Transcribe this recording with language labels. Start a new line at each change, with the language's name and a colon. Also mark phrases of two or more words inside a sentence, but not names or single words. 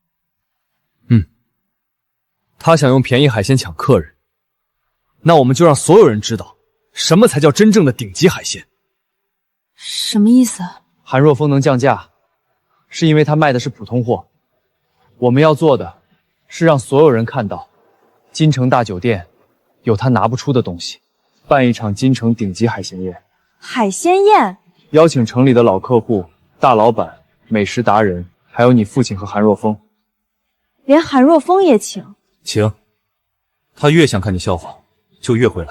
Chinese: 他想用便宜海鮮搶客人，那我們就讓所有人知道，什麼才叫真正的頂級海鮮。什麼意思？韓若風能降價，是因為他賣的是普通貨。我們要做的，是讓所有人看到，京城大酒店有他拿不出的東西，辦一場京城頂級海鮮宴。海鮮宴？邀請城裡的老客戶、大老闆、美食達人，還有你父親和韓若風。連韓若風也請？請。他越想看你笑話，就越會來。